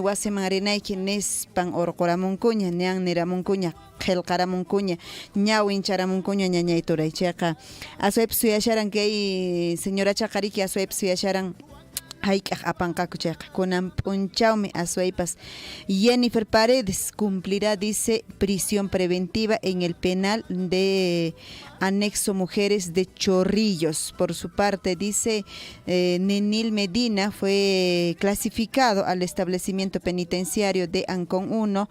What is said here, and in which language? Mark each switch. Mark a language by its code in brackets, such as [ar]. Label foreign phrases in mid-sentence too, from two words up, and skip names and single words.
[qu] wasiman rinayki nispan urquramunkuña ñan niramunkuña qillqaramunkuña ñawin charamunkuña ñañay turay chayqa aswaypas suyasharan kay señora chaqariki aswaypas suyasharan hayk'aq apanqaku chayqa kunan p'unchawmi aswaypas [es] Jennifer Paredes cumplirá, dice, prisión preventiva en el penal de anexo Mujeres de Chorrillos. Por su parte, dice, Nenil Medina fue clasificado al establecimiento penitenciario de Ancón 1.